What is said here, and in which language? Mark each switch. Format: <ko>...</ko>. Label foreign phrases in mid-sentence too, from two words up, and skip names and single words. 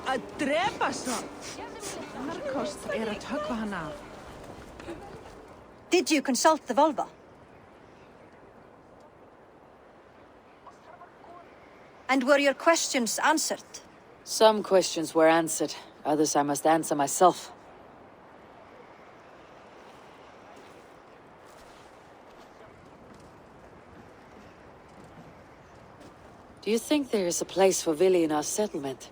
<is>Að drepa svo. Annar kost að höggva hann af.</is> <en>Did you consult the Volva? And were your questions answered? Some questions were answered. Others I must answer myself. Do you think there is a place for Vili in our settlement?</en>